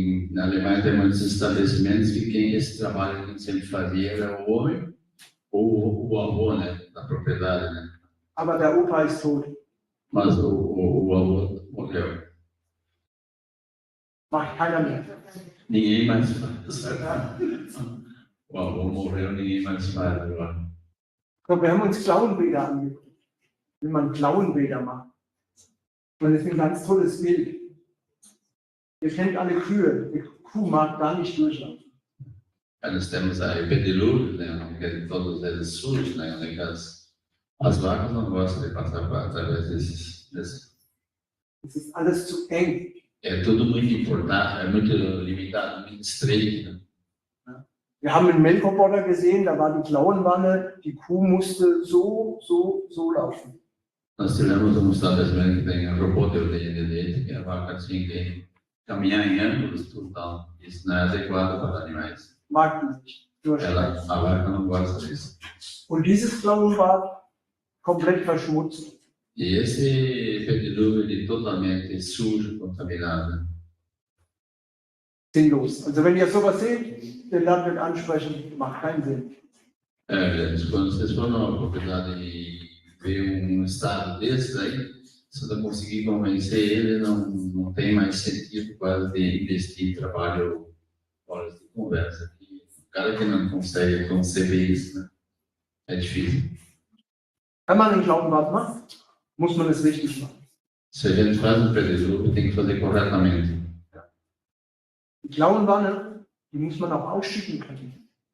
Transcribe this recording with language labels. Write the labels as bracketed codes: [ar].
[pt] Na Alemanha tem muitos estabelecimentos que quem esse trabalho que sempre fazia era o homem ou o avô, né? Da propriedade, né? [de] Aber der Opa ist tot. [pt] Mas o avô morreu. [de] Macht keiner mehr. [pt] Ninguém mais faz. O avô morreu, ninguém mais faz agora. [de] So, wir haben uns Klauenbilder angeguckt, wie man Klauenbilder macht. Und das ist ein ganz tolles Bild. Ihr kennt alle Kühe. Die Kuh mag da nicht durchlaufen. [pt] Aí nós temos aí o pedilúvio, né? Que é todos eles sujos, né? As vacas não gostam de passar através desses. [de] Es ist alles zu eng. [pt] É tudo muito importante, é muito limitado, muito estreito. Né? [de] Wir haben einen Melkroboter gesehen, da war die Klauenwanne, die Kuh musste so laufen. [pt] Nós tivemos um estabelecimento que tem robô de leite, que a vaca tinha que caminhar em ângulos, tudo tal. Isso não é adequado para animais. [de] Mag die nicht durchlaufen. [pt] A vaca não gosta disso. [de] Und dieses Klauenbad komplett verschmutzt. [pt] E esse pedilúvio ele totalmente sujo, contaminado. [de] Sinnlos. Also wenn ihr sowas seht, den Landwirt ansprechen, macht keinen Sinn. [pt] Quando vocês for numa propriedade e ver um estado desse aí, se não conseguir convencer ele, não tem mais sentido quase de investir em trabalho, horas de conversa. E o cara que não consegue conceber isso, né? É difícil. [de] Wenn man einen Klauenbad macht, muss man es richtig machen. [pt] Se a gente faz um pedilúvio, tem que fazer corretamente. [de] Die Klauenwanne, die muss man auch ausschütten können.